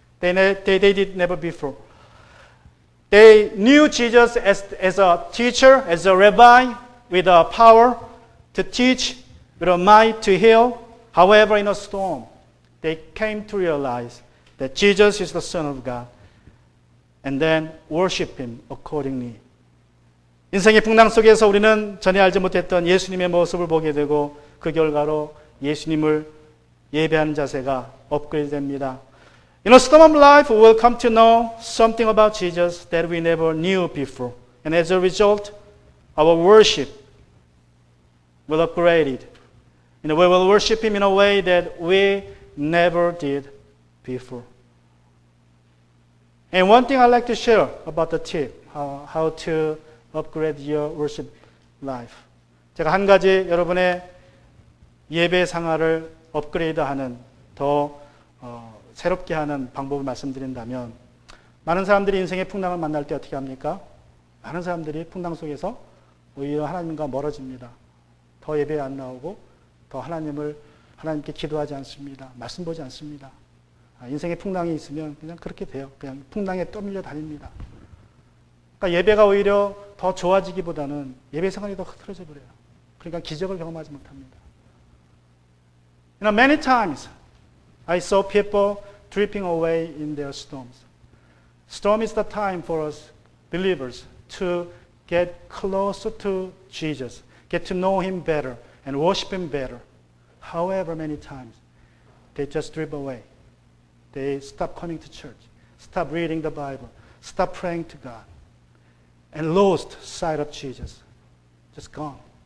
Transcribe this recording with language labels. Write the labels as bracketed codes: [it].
[en] They did never before. They knew Jesus as a teacher, as a rabbi, with a power to teach, with a might to heal. However, in a storm, they came to realize that Jesus is the Son of God. and then worship Him accordingly. [ko] 인생의 풍랑 속에서 우리는 전에 알지 못했던 예수님의 모습을 보게 되고 그 결과로 예수님을 예배하는 자세가 업그레이드 됩니다. [en] In a storm of life, we will come to know something about Jesus that we never knew before. And as a result, our worship will upgrade it. We will worship Him in a way that we never did before. And one thing I'd like to share about the tip, how to upgrade your worship life. [ko] 제가 한 가지 여러분의 예배 생활을 업그레이드하는 더 새롭게 하는 방법을 말씀드린다면 많은 사람들이 인생의 풍랑을 만날 때 어떻게 합니까? 많은 사람들이 풍랑 속에서 오히려 하나님과 멀어집니다. 더 예배에 안 나오고 더 하나님께 기도하지 않습니다. 말씀 보지 않습니다. 인생의 풍랑이 있으면 그냥 그렇게 돼요. 그냥 풍랑에 떠밀려 다닙니다. 그러니까 예배가 오히려 더 좋아지기보다는 예배 생활이 더 흐트러져 버려요. 그러니까 기적을 경험하지 못합니다. [en] Many times I saw people dripping away in their storms. Storm is the time for us believers to get closer to Jesus, get to know Him better, and worship Him better. However, many times they just drip away. They stop coming to church, stop reading the Bible, stop praying to God, and lost sight of Jesus. Just gone.